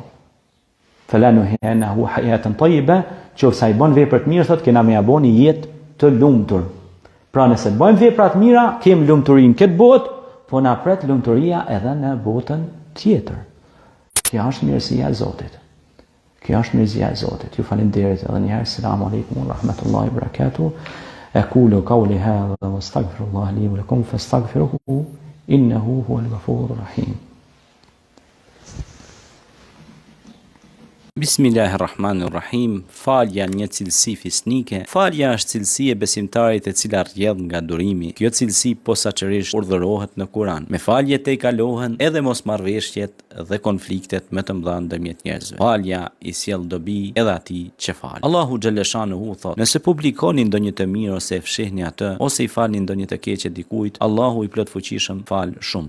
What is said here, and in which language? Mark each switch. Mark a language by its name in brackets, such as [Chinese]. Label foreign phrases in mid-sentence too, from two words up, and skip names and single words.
[Arabic] فلنحيينه حياة طيبة, [Albanian] qoftë sa i bën vepra të mira, thotë kena me ia bëni jetë të lumtur. Pra nëse bëjmë vepra të mira, kemi lumturinë këtë botë, po na pret lumturia edhe në botën tjetër. Kjo është mirësia e Zotit. Kjo është mirësia e Zotit. Ju falenderit edhe një herë. [Arabic] سلام عليكم ورحمة الله وبركاته. أقول قولي هذا واستغفر الله لي ولكم فاستغفروه إنه هو الغفور الرحيم. بسم الله الرحمن الرحيم. [Albanian] Falja një cilësi fisnike. Falja është cilësi e besimtarit e cila rrjedh nga durimi. Kjo cilësi posaçërisht urdhërohet në Kur'an. Me falje te kalohen edhe mosmarrveshjet dhe konfliktet më të mëdha ndërmjet njerëzve. Falja i sjell dobi edhe atij që fal. [Arabic] الله جل شأنه [Albanian] thot: nëse publikoni ndonjë të mirë ose e fshihni atë, ose i falni ndonjë të keqe dikujt, Allahu i plot fuqishëm fal shumë.